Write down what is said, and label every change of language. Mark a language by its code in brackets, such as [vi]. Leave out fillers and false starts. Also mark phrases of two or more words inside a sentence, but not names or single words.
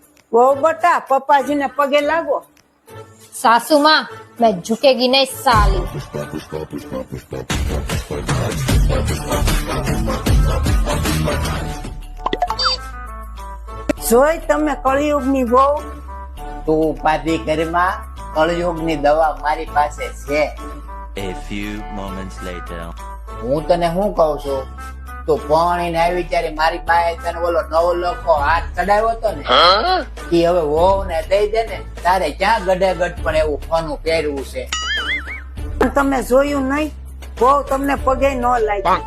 [gu] વહુ બટા પપ્પાજીને પગે લાગો. [hi] सासू माँ मैं झुकेगी नहीं साली। [gu] જોઈ તમે કળિયુગની વહુ. તું ઉપાધિ કરીમાં, કળયુગની દવા મારી પાસે છે. [en] A few moments later. [gu] હું તને શું કઉ છું, તું પરણીને આવી ત્યારે મારી પાસે તને ઓલો 9 લાખનો હાથ ચડાવ્યો હતો ને, ઈ હવે વહુ ને દઈ દે ને, તારે ક્યાં ગડે ગઢ પણ એવું સોનું પહેરવું છે. પણ તમે જોયું નહીં, વહુ તમને પગે ન લાગી.